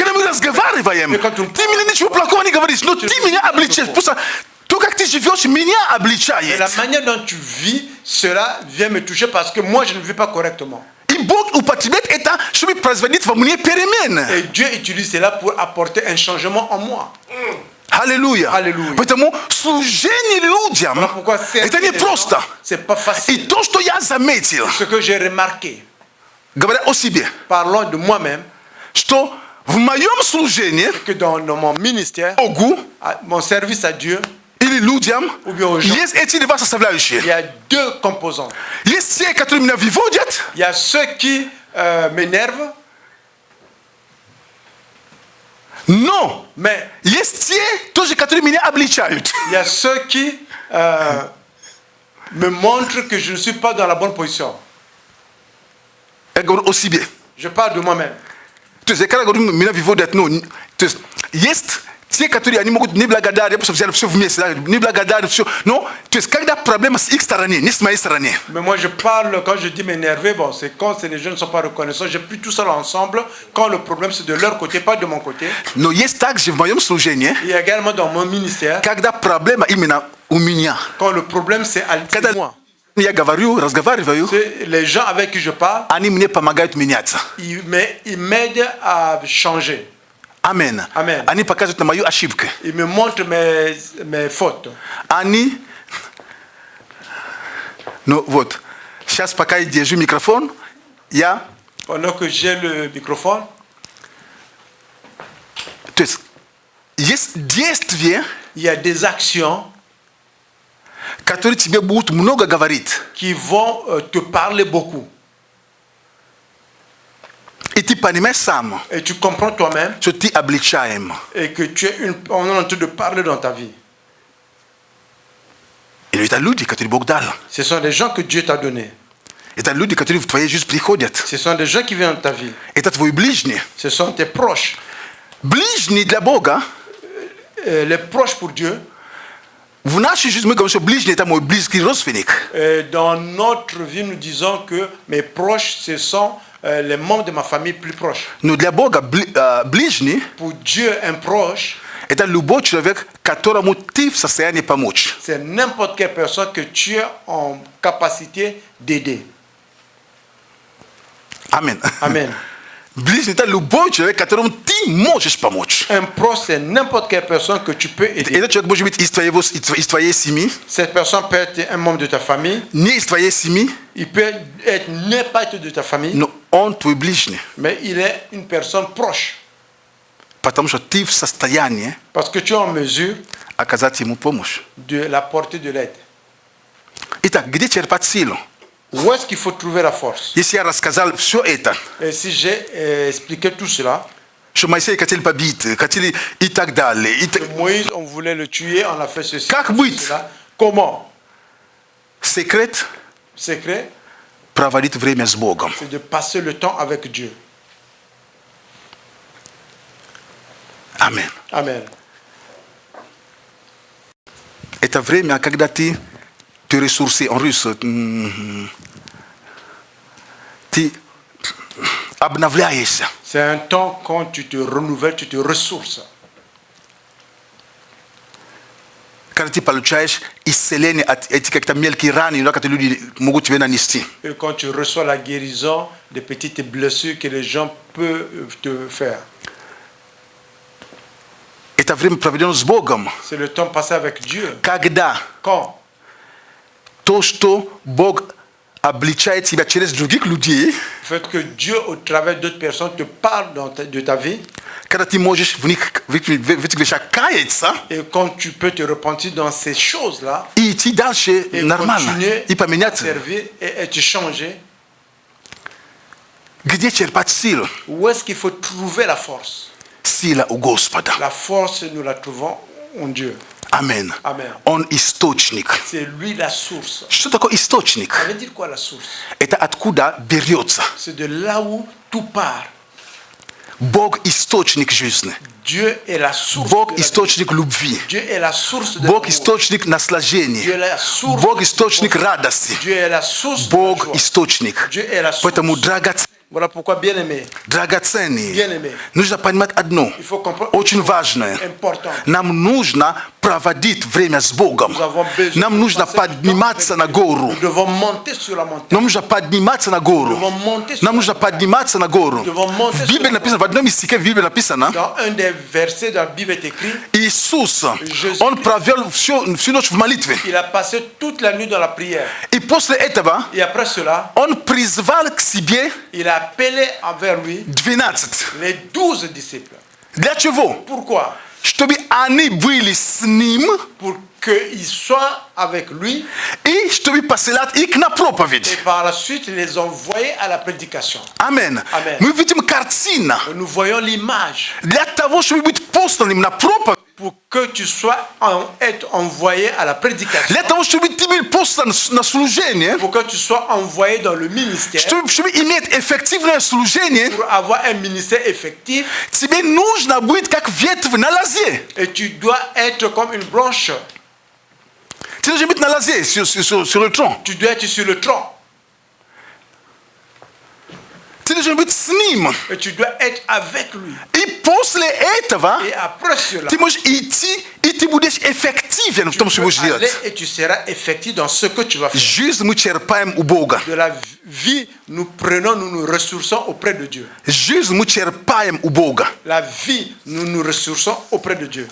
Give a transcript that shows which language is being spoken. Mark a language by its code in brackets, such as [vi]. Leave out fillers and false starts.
[fr] Et la manière dont tu vis, cela vient me toucher parce que moi je ne vis pas correctement. Et Dieu utilise cela pour apporter un changement en moi. Haleluya. Haleluya. [ru] Poэтому служение людям это не просто. [fr] C'est pas facile. [ru] И то, что я заметил, [fr] Ce que j'ai remarqué, [ru] говоря о себе, [fr] parlons de moi-même, [ru] что в моем служении, [fr] que dans mon ministère, [ru] Богу, [fr] mon service à Dieu, [ru] или людям, [fr] ou bien aux gens, [ru] есть эти два составляющие. [fr] il y a deux composants. [ru] Есть те, которые меня выводят, [fr] Il y a ceux qui m'énervent, [ru] но [fr] mais [ru] есть те, тоже, которые меня обличают. [fr] il y a ceux qui me montrent que je ne suis pas dans la bonne position. [ru] Я говорю о себе. [fr] Je parle de moi-même. [ru] То есть, когда говорю, меня выводят, ну, то есть, есть те, которые они могут не благодарить, потому что взяли все вместе, да, не благодарить, все. Но, то есть, когда проблема с их стороны, не с моей стороны. [fr] Mais moi, je parle, quand je dis m'énerver, bon, c'est quand les gens ne sont pas reconnaissants. J'ai pris tout ça ensemble, quand le problème c'est de leur côté, pas de mon côté. [ru] Но есть также в моем служении, [fr] Il y a également dans mon ministère, [ru] когда проблема именно у меня. [fr] quand le problème c'est à moi. [ru] Я говорю, разговариваю, [fr] Les gens avec qui je parle, [ru] они мне помогают меняться. [fr] ils m'aident à changer. [ru] Амен. [fr] Amen. [ru] Они показывают на мою ошибку. [fr] Ils me montrent mes fautes. [ru] Они, ну вот, сейчас пока я держу микрофон, я, [fr] Pendant que j'ai le microphone, [ru] то есть действия, [fr] il y a des actions [ru] которые тебе будут много говорить. [fr] qui vont te parler beaucoup. [ru] И ты понимаешь сам, [fr] Et tu comprends toi-même [ru] что ты обличаем. [fr] et que on est en train de parler dans ta vie. [ru] И это люди, которые Бог дал. [fr] Ce sont des gens que Dieu t'a donnés. [ru] Это люди, которые в твоей жизни приходят. [fr] Ce sont des gens qui viennent dans ta vie. [ru] Это твой ближний. [fr] Ce sont tes proches. [ru] Ближний для Бога. [fr] Les proches pour Dieu. [ru] В нашей жизни мы говорим, что ближний это мой близкий родственник. [fr] Dans notre vie, nous disons que mes proches, ce sont les membres de ma famille plus proches. [ru] Но для Бога ближний [fr] Pour Dieu, un proche, [ru] это любой человек, которому ты в состоянии помочь. [fr] c'est n'importe quelle personne que tu es en capacité d'aider. [ru] Амен. [fr] Amen. [ru] Ближний это любой человек, которому ты можешь помочь. [fr] Un proche, c'est n'importe quelle personne que tu peux aider. [ru] Этот человек может быть из твоей семьи, [fr] Cette personne peut être un membre de ta famille. [ru] не из твоей семьи, [fr] Il peut être n'importe de ta famille. [ru] но он твой ближний. [fr] Mais il est une personne proche. [ru] Потому что ты в состоянии [fr] Parce que tu es en mesure [ru] оказать ему помощь. [fr] de l'apporter de l'aide. [ru] Итак, где черпать силу? [fr] Où est-ce qu'il faut trouver la force? [ru] Если я рассказал все это, [fr] Et si j'ai expliqué tout cela, [ru] что Моисей хотели побить, хотели и так далее. [fr] Moïse, on voulait le tuer, on a fait ceci. [ru] Как быть? [fr] Cela. Comment? [ru] Секрет [fr] Secret, [ru] проводить время с Богом. [fr] c'est de passer le temps avec Dieu. [ru] Аминь. [fr] Amen. [ru] Это время, когда ты ресурсы, [fr] en russe, [ru] ты обновляешься. [fr] C'est un temps quand tu te renouvelles, tu te ressources. [ru] Когда ты получаешь исцеление от этих каких-то мелких ран, которые люди могут тебе нанести. [fr] Et quand tu reçois la guérison des petites blessures que les gens peuvent te faire. [ru] Это время, проведенное с Богом. [fr] C'est le temps passé avec Dieu. [ru] Когда [fr] Quand [ru] то, что Бог обличает тебя через других людей, [fr] le fait que Dieu, au travers d'autres personnes, te parle de ta vie, [ru] когда ты можешь в этих вещах каяться, [fr] et quand tu peux te repentir dans ces choses-là, [ru] и идти дальше [fr] et [ru] нормально, [fr] continuer [ru] и [fr] à [ru] поменяться. [fr] servir et te changer, [ru] Где черпать силу? [fr] où est-ce qu'il faut trouver la force? [ru] Сила у Господа. [fr] La force, nous la trouvons en Dieu. [ru] Амен. [fr] Amen. [ru] Он источник. [fr] C'est lui la source. [ru] Что такое источник? [fr] Ça veut dire quoi la source? [ru] Это откуда берется. [fr] C'est de là où tout part. [ru] Бог источник жизни. [fr] Dieu est la source. [ru] Бог [fr] de la vie. [ru] источник любви. [fr] Dieu est la source de [ru] Бог [fr] l'amour. [ru] источник [fr] Dieu [ru] наслаждения. [fr] est la source. [ru] Бог источник радости. [fr] Dieu est la source. de la [ru] Бог [fr] joie. [ru] источник. [fr] Dieu est la source. [ru] Поэтому [fr] Voilà pourquoi, bien aimé, [ru] драгоценные. [fr] bien aimé, [ru] Нужно понимать одно, [fr] il faut comprendre [ru] очень важное. [fr] important. [ru] Нам нужно pravadit vremea zbogam. Nam нужно подниматься на гору. [fr] Nous devons monter sur la montagne. [ru] Нам нужно подниматься на гору. Нам нужно подниматься на гору. В Библии написано, в одном стихе в Библии написано, [fr] Dans un des versets de la Bible est écrit, [ru] Иисус, Он провел всю ночь в молитве. [fr] il a passé toute la nuit dans la prière. [ru] И после этого [fr] Et après cela, [ru] Он призвал к себе [fr] il a appelé envers lui [ru] 12. [fr] les 12 disciples. [ru] Для чего? [fr] Pourquoi? [ru] Чтобы они были с Ним, [fr] Pour qu'ils soient avec lui [ru] и чтобы посылать их на проповедь. [fr] et par la suite les envoyer à la prédication. [ru] Амен. [fr] Amen. [ru] Мы видим картину. [fr] Nous voyons l'image. [ru] Для того, чтобы быть посланным на проповедь, [fr] Pour que tu sois être envoyé à la prédication. [ru] для того, чтобы ты был послан на служение, [fr] Pour que tu sois envoyé dans le ministère. [ru] чтобы иметь эффективное служение, [fr] Pour avoir un ministère effectif. [ru] тебе нужно быть как ветвь на лозе. [fr] Et tu dois être comme une branche. Tu [ru] должен быть на лозе, [fr] sur le tronc. Tu dois être sur le tronc. [ru] Ты должен быть с Ним. [fr] Et tu dois être avec lui. [ru] И после этого [fr] Et après cela, [ru] ты можешь идти, и ты будешь эффективен в том, что будешь [fr] tu peux aller [ru] делать. [fr] et tu seras effectif dans ce que tu vas faire. [ru] Жизнь мы черпаем у Бога. [fr] De la vie, nous prenons, nous nous ressourçons auprès de Dieu. [ru] Жизнь мы черпаем у Бога. [fr] La vie, nous nous ressourçons auprès de Dieu.